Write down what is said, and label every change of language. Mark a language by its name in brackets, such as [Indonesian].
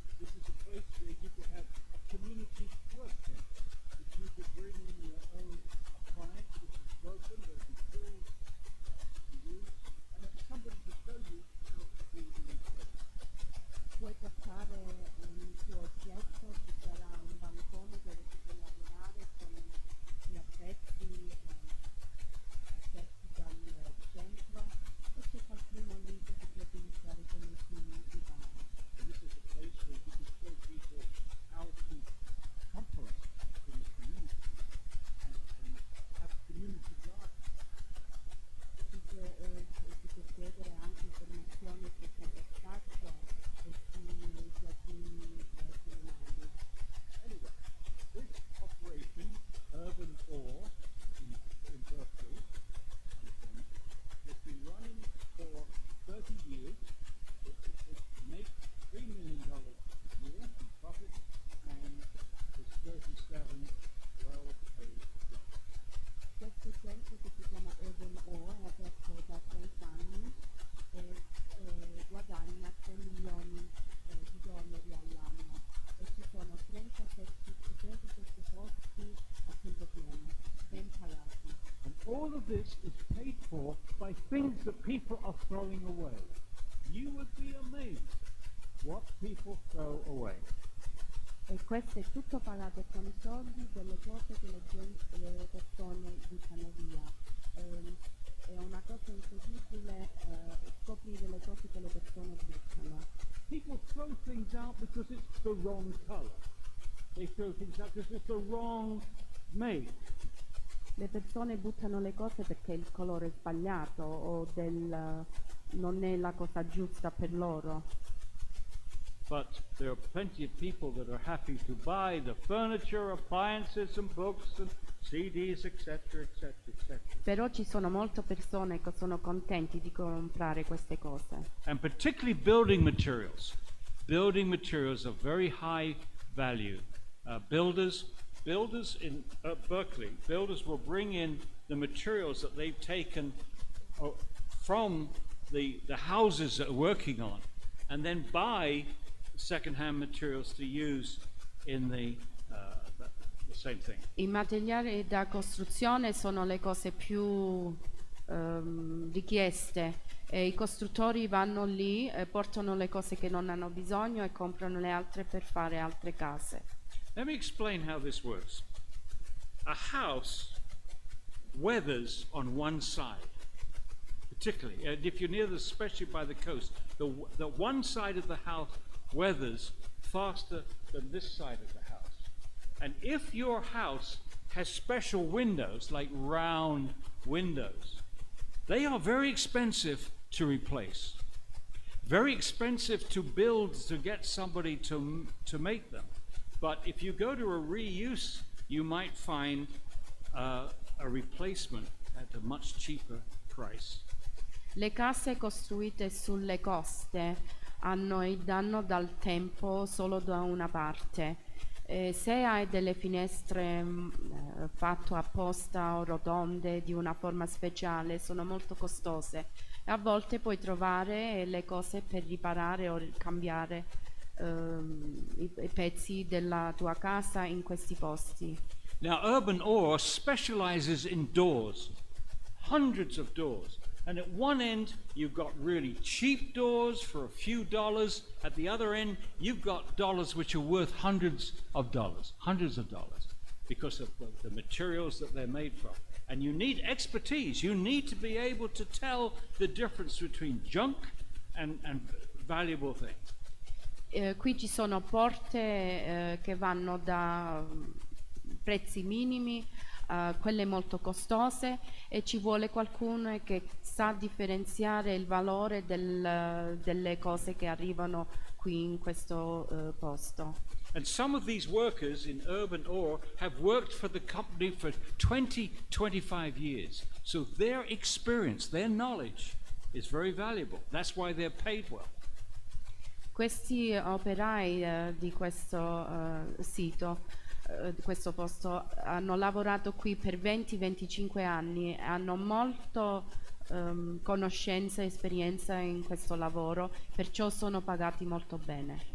[English] This is a place where you could have a community work camp. If you could bring in your own appliance which is broken, there'll be tools to use, and if somebody to show you how to do the place. [Italian] Puoi portare il tuo oggetto, ci sarà un bancone dove si può lavorare con gli attrezzi dal centro e c'è qualcuno lì che si può utilizzare come divano. [English] And this is a place where you can show people how to compost in the community and have community gardens. [Italian] Si può chiedere anche informazioni sul compostaggio e sui giardini comunali. [English] Anyway, this operation, Urban Ore, in Berkeley, California, has been running for 30 years. It makes $3 million a year in profit and is 37 well-paid jobs. [Italian] Questo centro che si chiama Urban Ore è aperto da 30 anni e guadagna 3 milioni di dollari all'anno e ci sono 37 posti a tempo pieno, ben pagati. [English] And all of this is paid for by things that people are throwing away. You would be amazed what people throw away. [Italian] E questo è tutto pagato con i soldi delle cose che le persone buttano via. È una cosa incredibile scoprire le cose che le persone buttano. [English] People throw things out because it's the wrong color. They throw things out because it's the wrong make. [Italian] Le persone buttano le cose perché il colore è sbagliato o non è la cosa giusta per loro. [English] But there are plenty of people that are happy to buy the furniture, appliances and books and CDs, etc., etc., etc. [Italian] Però ci sono molte persone che sono contenti di comprare queste cose. [English] And particularly building materials. Building materials of very high value. Builders in Berkeley, builders will bring in the materials that they've taken from the houses that are working on, and then buy second-hand materials to use in the same thing. [Italian] I materiali da costruzione sono le cose più richieste e i costruttori vanno lì, portano le cose che non hanno bisogno e comprano le altre per fare altre case. [English] Let me explain how this works. A house weathers on one side, particularly, and if you're near especially by the coast, the one side of the house weathers faster than this side of the house. And if your house has special windows, like round windows, they are very expensive to replace. Very expensive to build, to get somebody to make them. But if you go to a reuse, you might find a replacement at a much cheaper price. [Italian] Le case costruite sulle coste hanno il danno dal tempo solo da una parte. Se hai delle finestre fatte apposta o rotonde di una forma speciale, sono molto costose e a volte puoi trovare le cose per riparare o cambiare i pezzi della tua casa in questi posti. [English] Now, Urban Ore specializes in doors, hundreds of doors. And at one end, you've got really cheap doors for a few dollars. At the other end, you've got dollars which are worth hundreds of dollars, because of the materials that they're made from. And you need expertise. You need to be able to tell the difference between junk and valuable things. [Italian] Qui ci sono porte che vanno da prezzi minimi quelle molto costose, e ci vuole qualcuno che sa differenziare il valore delle cose che arrivano qui in questo posto. [English] And some of these workers in urban ore have worked for the company for 20, 25 years. So their experience, their knowledge is very valuable. That's why they're paid well. [Italian] Questi operai di questo sito, di questo posto, hanno lavorato qui per 20-25 anni, hanno molto conoscenza e esperienza in questo lavoro, perciò sono pagati molto bene.